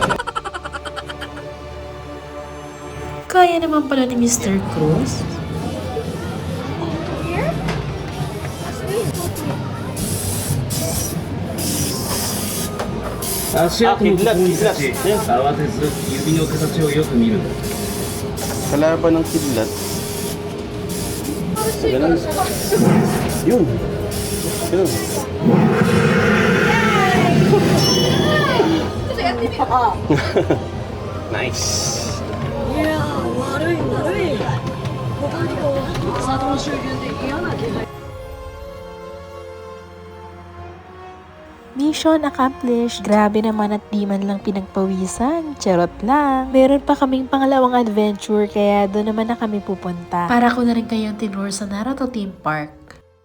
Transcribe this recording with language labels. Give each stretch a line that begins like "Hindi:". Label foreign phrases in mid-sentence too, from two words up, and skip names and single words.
Filipino: Kaya naman pala ni Mr. Cruz. Kidlat, kidlat. Yan.
Japanese: 慌てず指の形をよく見るんだ
Filipino: Kalaban ng kidlat. Ganun. Yun. Yun. Nice.
English: Mission accomplished.
Filipino: Grabe naman at di man lang pinagpawisan. Charot lang. Meron pa kaming pangalawang adventure kaya doon naman na kami pupunta. Para ko na rin kayong tinur sa Naruto Theme Park.